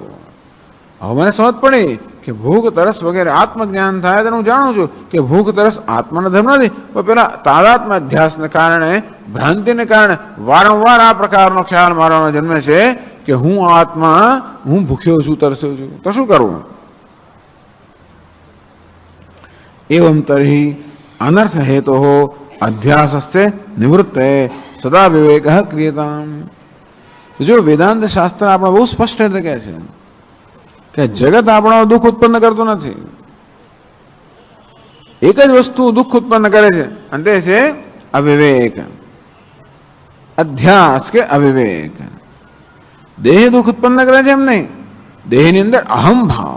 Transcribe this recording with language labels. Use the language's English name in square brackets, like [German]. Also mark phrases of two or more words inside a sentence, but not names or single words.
[Gujarati] હવે મને સમજ પડી કે ભૂખ તરસ વગેરે આત્મજ્ઞાન થાય તો હું જાણું છું કે ભૂખ તરસ આત્માના ધર્મ નથી, પણ પેલા તાદાત્મ્ય અધ્યાસને કારણે ભ્રાંતિને કારણે વારંવાર આ પ્રકારનો ખ્યાલ મારામાં જન્મે છે કે હું આત્મા, હું ભૂખ્યો છું, તરસ્યો છું. તો શું કરવું? [Sanskrit] एवं तर्हि अनर्थ हेतु अध्यासस्य निवृत्ते सदा विवेक क्रियताम. [Gujarati] તો જો વેદાંત શાસ્ત્ર આપણે બહુ સ્પષ્ટ રીતે કહે છે કે જગત આપણો દુઃખ ઉત્પન્ન કરતું નથી. એક જ વસ્તુ દુઃખ ઉત્પન્ન કરે છે અને તે છે અવિવેક, અધ્યાસ કે અવિવેક. દેહ દુઃખ ઉત્પન્ન કરે છે એમ નહીં, દેહની અંદર અહમ ભાવ.